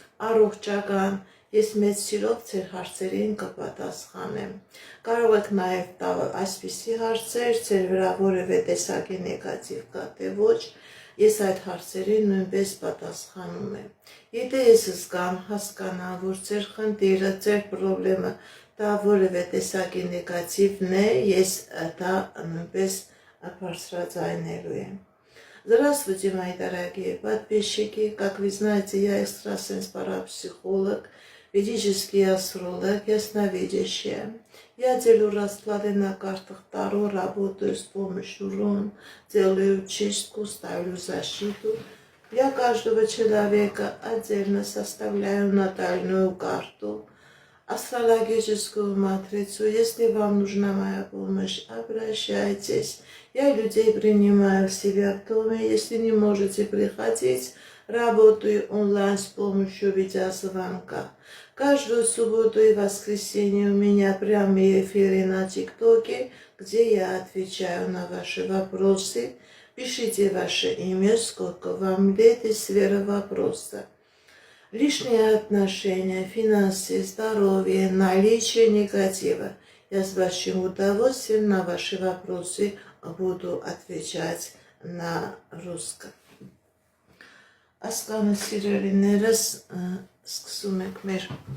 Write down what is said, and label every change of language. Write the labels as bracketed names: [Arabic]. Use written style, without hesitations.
[Armenian] առողջական, ես մեծ սիրով ձեր հարցերին կպատասխանեմ։ Կարող եք նաև տալ այսպիսի հարցեր, ձեր վրա որևէ տեսակի նեգատիվ կա, թե ոչ, ես այդ հարցերին նույնպես պատասխանում եմ։ Եթե ես զգամ, հասկանամ, որ ձեր խնդիրը, ձեր պրոբլեմը դա որևէ տեսակի նեգատիվն է, ես դա նույնպես բարձրաձայնելու եմ։ [Russian] Здравствуйте, мои дорогие подписчики. Как вы знаете, я экстрасенс-парапсихолог, ведический астролог, ясновидящая. Я делаю расклады на картах Таро, работаю с помощью рун, делаю чистку, ставлю защиту. Я каждого человека отдельно составляю натальную карту, астрологическую матрицу. Если вам нужна моя помощь, обращайтесь. Я людей принимаю в себя в доме. Если не можете приходить, работаю онлайн с помощью видеозвонка. Каждую субботу и воскресенье у меня прямые эфиры на ТикТоке, где я отвечаю на ваши вопросы. Пишите ваше имя, сколько вам лет и сфера вопроса. Лишние отношения, финансы, здоровье, наличие негатива. Я с большим удовольствием на ваши вопросы буду отвечать на русском. [Armenian] Ասկանը սիրելիներս սկսում ենք մեր